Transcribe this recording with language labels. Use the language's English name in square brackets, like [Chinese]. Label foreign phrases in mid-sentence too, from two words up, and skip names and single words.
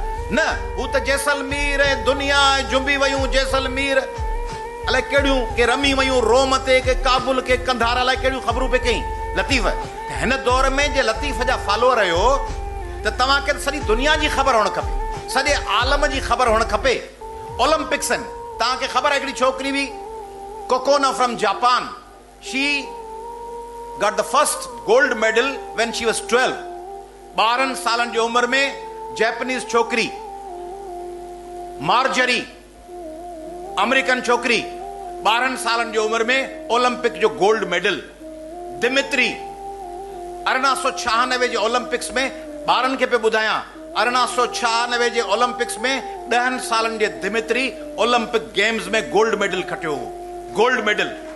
[Sindhi] न, हू त जैसलमेर ऐं दुनिया जुंबी वयूं, जैसलमेर अलाए कहिड़ियूं, के रमी वयूं रोम ते, के काबुल, के कंधार, अलाए कहिड़ियूं ख़बरूं पे कई लतीफ़। हिन दौर में जे लतीफ़ जा फॉलोअर आहियो त तव्हांखे सॼी दुनिया जी ख़बर हुअणु खपे, सॼे आलम जी ख़बर हुअणु खपे। ओलंपिक्स आहिनि, तव्हांखे ख़बर आहे हिकिड़ी छोकिरी हुई कोकोना फ्रॉम जापान, [English] she got the first gold medal when she was 12. [Sindhi] 12 सालनि जी उमिरि में जैपनीज़ छोकिरी, मार्जरी अमेरिकन छोकिरी 12 सालनि जी उमिरि में ओलंपिक जो [English] gold medal. [Sindhi] दिमित्री 1896 जे ओलंपिक्स में, ॿारनि खे पे ॿुधायां, 1896 जे ओलंपिक्स में 10 सालनि जे दिमित्री [English] Olympic games [Sindhi] में [English] gold medal [Sindhi] खटियो हो, [English] gold medal.